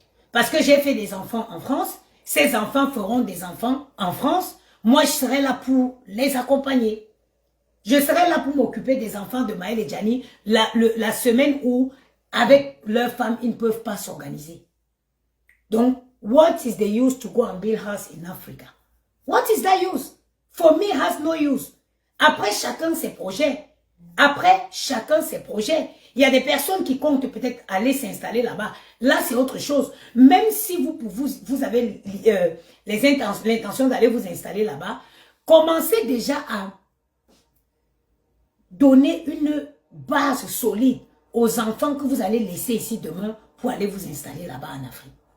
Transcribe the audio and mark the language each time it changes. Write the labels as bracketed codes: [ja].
[fr] Parce que j'ai fait des enfants en France. Ces enfants feront des enfants en France. Moi, je serai là pour les accompagner. Je serai là pour m'occuper des enfants de Maël et Gianni la semaine où, avec leurs femmes, ils ne peuvent pas s'organiser. Donc, [en] what is the use to go and build house in Africa? What is that use? For me, has no use. [fr] Après, chacun ses projets. Après, chacun ses projets. Il y a des personnes qui comptent peut-être aller s'installer là-bas. Là, c'est autre chose. Même si vous avez l'intention d'aller vous installer là-bas, commencez déjà à donner une base solide aux enfants que vous allez laisser ici demain pour aller vous installer là-bas en Afrique.